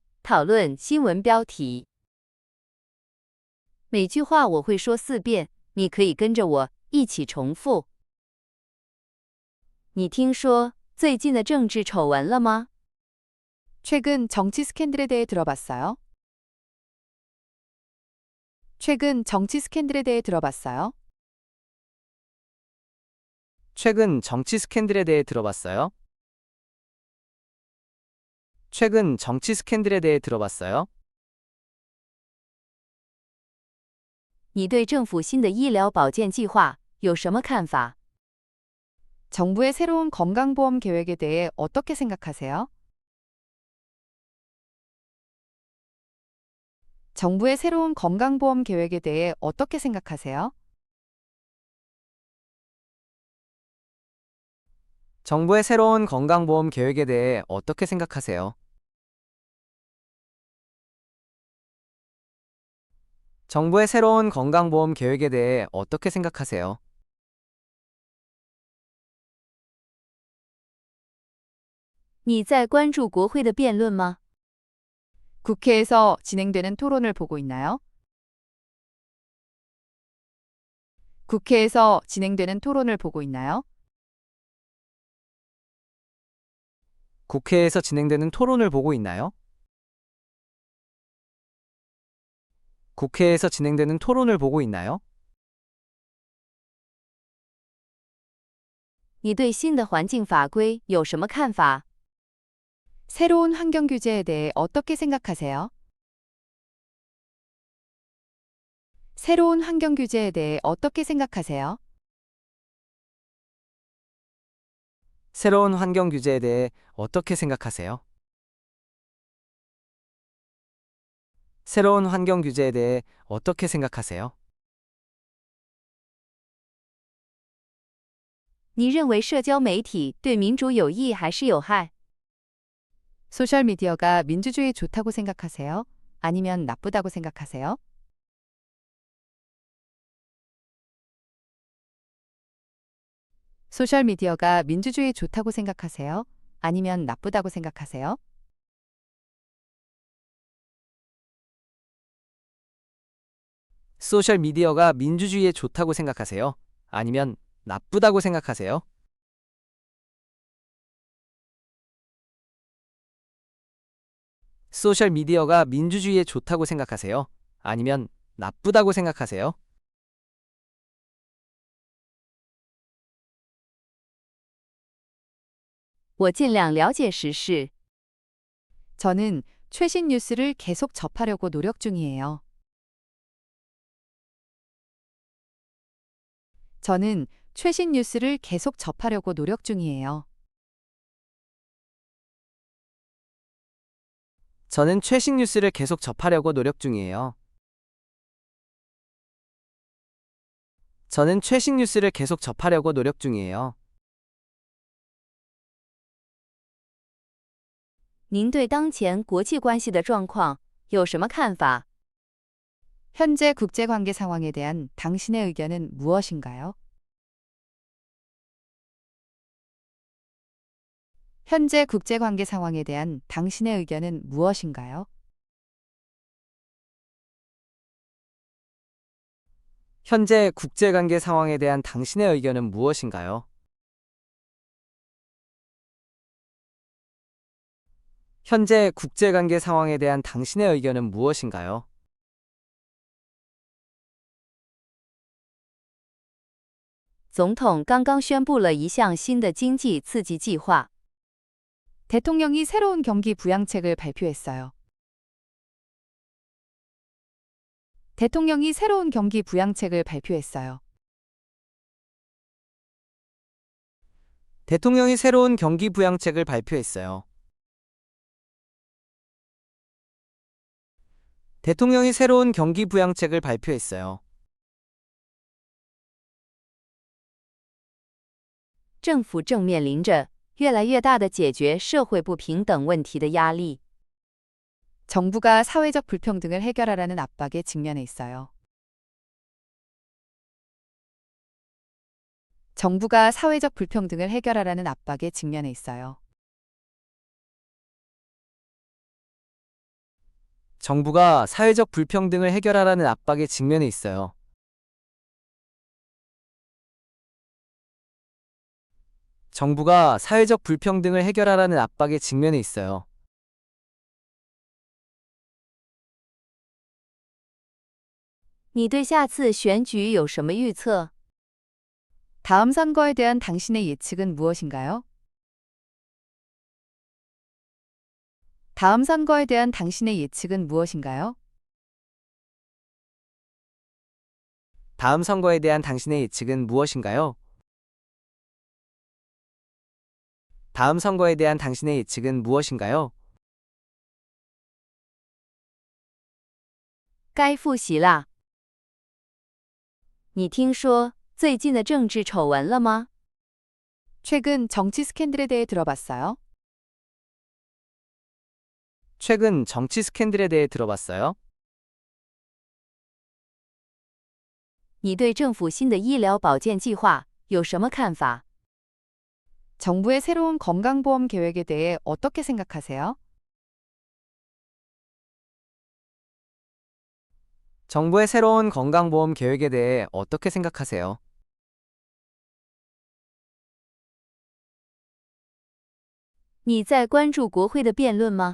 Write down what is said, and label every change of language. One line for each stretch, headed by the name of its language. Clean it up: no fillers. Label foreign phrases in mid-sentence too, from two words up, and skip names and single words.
Chinese: 讨论新闻标题。每句话我会说4遍，你可以跟着我一起重复。你听说最近的政治丑闻了吗？
Korean: 최근 정치 스캔들에 대해 들어봤어요? 최근 정치 스캔들에 대해 들어봤어요? 최근 정치 스캔들에 대해 들어봤어요? 최근 정치 스캔들에 대해 들어봤어요?
Chinese: 你对政府新的医疗保健计划有什么看法？
Korean: 정부의 새로운 건강보험 계획에 대해 어떻게 생각하세요? 정부의 새로운 건강보험 계획에 대해 어떻게 생각하세요? 정부의 새로운 건강보험 계획에 대해 어떻게 생각하세요? 정부의 새로운 건강보험 계획에 대해 어떻게 생각하세요?
Chinese: 你在关注国会的辩论吗？
Korean: 국회에서 진행되는 토론을 보고 있나요? 국회에서 진행되는 토론을 보고 있나요? 국회에서 진행되는 토론을 보고 있나요? 국회에서 진행되는 토론을 보고 있나요?
Chinese: 你对新的环境法规有什么看法？
Korean: 새로운 환경 규제에 대해 어떻게 생각하세요? 새로운 환경 규제에 대해 어떻게 생각하세요? 새로운 환경 규제에 대해 어떻게 생각하세요? 새로운 환경 규제에 대해 어떻게 생각하세요? 你认为社交媒体对民主有益还是有害？ 소셜미디어가 민주주의에 좋다고 생각하세요? 아니면 나쁘다고 생각하세요? 소셜미디어가 민주주의에 좋다고 생각하세요? 아니면 나쁘다고 생각하세요? 소셜미디어가 민주주의에 좋다고 생각하세요? 아니면 나쁘다고 생각하세요? 소셜미디어가 민주주의에 좋다고 생각하세요? 아니면 나쁘다고 생각하세요?
Chinese: 我尽量了解时事。
Korean: 저는 최신 뉴스를 계속 접하려고 노력 중이에요. 저는 최신 뉴스를 계속 접하려고 노력 중이에요. 저는 최신 뉴스를 계속 접하려고 노력 중이에요. 저는 최신 뉴스를 계속 접하려고 노력 중이에요.
Chinese: 您对当前国际关系的状况有什么看法？
Korean: 현재 국제관계 상황에 대한 당신의 의견은 무엇인가요? 현재 국제관계 상황에 대한 당신의 의견은 무엇인가요? 현재 국제관계 상황에 대한 당신의 의견은 무엇인가요? 현재 국제관계 상황에 대한 당신의 의견은 무엇인가요?
Chinese: 总统刚刚宣布了一项新的经济刺激计划。
Korean: 대통령이 새로운 경기 부양책을 발표했어요. 대통령이 새로운 경기 부양책을 발표했어요. 대통령이 새로운 경기 부양책을 발표했어요. 대통령이 새로운 경기 부양책을 발표했어요.
Chinese: 政府正面临着越来越大的解决社会不平等问题的压力。
Korean: 정부가 사회적 불평등을 해결하라는 압박에 직면해 있어요. 정부가 사회적 불평등을 해결하라는 압박에 직면해 있어요. 정부가 사회적 불평등을 해결하라는 압박에 직면해 있어요. 정부가 사회적 불평등을 해결하라는 압박에 직면해 있어요.
Chinese: 你对下次选举有什么预测？
Korean: 다음 선거에 대한 당신의 예측은 무엇인가요? 다음 선거에 대한 당신의 예측은 무엇인가요? 다음 선거에 대한 당신의 예측은 무엇인가요? 다음 선거에 대한 당신의 예측은 무엇인가요?
Chinese: 该复习啦。你听说最近的政治丑闻了吗？
Korean: 최근 정치 스캔들에 대해 들어봤어요? 최근 정치 스캔들에 대해 들어봤어요?
Chinese: 你对政府新的医疗保健计划有什么看法？
Korean: 정부의 새로운 건강보험 계획에 대해 어떻게 생각하세요? 정부의 새로운 건강보험 계획에 대해 어떻게 생각하세요?
Chinese: 你在关注国会的辩论吗？